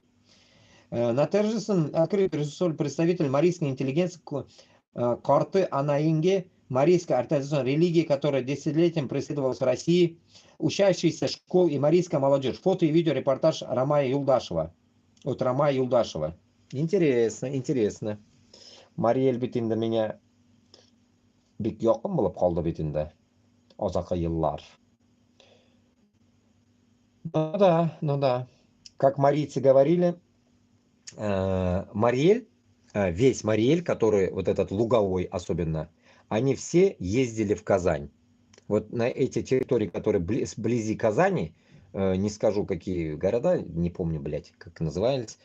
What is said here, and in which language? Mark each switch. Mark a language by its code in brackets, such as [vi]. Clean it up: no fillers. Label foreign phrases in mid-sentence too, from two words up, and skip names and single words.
[ru] На торжественном открытии присутствовали представители марийской интеллигенции Корты Анаинге, марийской ортодоксальной религии, которая десятилетием преследовалась в России, учащиеся школ и марийская молодежь. Фото и видео репортаж Ромая Юлдашева. От Ромая Юлдашева. Интересно. [tt] Мариэль бит инде меня бик якын булып калды бит инде. Азакы еллар. [ru] Ну да. Как марийцы говорили, Мариэль, весь Мариэль, который вот этот луговой особенно, они все ездили в Казань. Вот на эти территории, которые вблизи Казани, не скажу, какие города, не помню, блядь, как назывались.